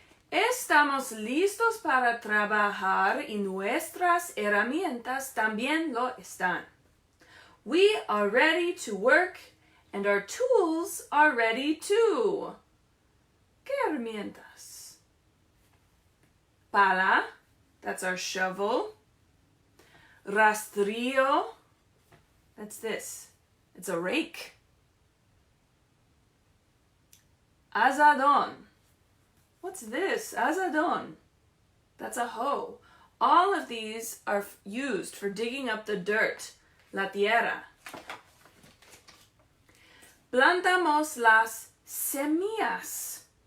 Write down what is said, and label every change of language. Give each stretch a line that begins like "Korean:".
Spanish: Estamos listos para trabajar y nuestras herramientas también lo están.
English: We are ready to work and our tools are ready too.
Spanish: ¿Qué herramientas?
English: Pala, that's our shovel. Rastrillo, that's this. It's a rake. Azadón. What's this? Azadón. That's a hoe. All of these are used for digging up the dirt.
Spanish: La tierra. Plantamos las semillas.